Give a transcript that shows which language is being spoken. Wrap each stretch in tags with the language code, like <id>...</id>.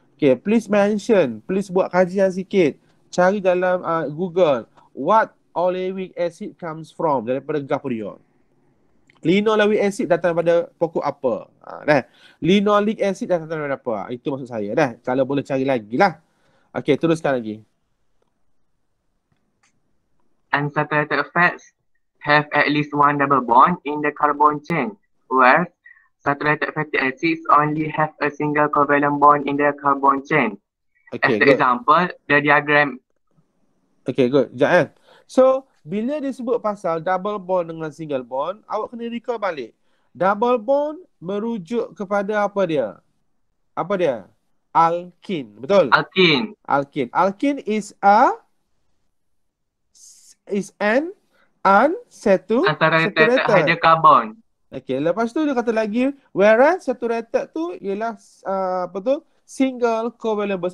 <ms>Okay, please buat kajian sikit. Cari dalam Google,</ms> <en>what oleic acid comes from,</en> <ms>daripada Gaprion. Linoleic acid datang daripada pokok apa? Linoleic acid datang daripada apa? Itu maksud saya dah. Kalau boleh cari lagi lah. Okay, teruskan lagi.</ms> <en>Unsaturated fats have at least one double bond in the carbon chain, whereas saturated fatty acids only have a single covalent bond in the carbon chain. Okay, As the good. example, the diagram.</en> <ms>Okay, good. Sekejap So, bila dia sebut pasal double bond dengan single bond, awak kena recall balik. Double bond merujuk kepada apa dia? Apa dia? Alkene, betul? Alkene.</ms> <en>Alkene is an unsaturated hydrocarbon.</en> <ms>Okay, lepas tu dia kata lagi, whereas saturated tu ialah single covalent bond.</ms>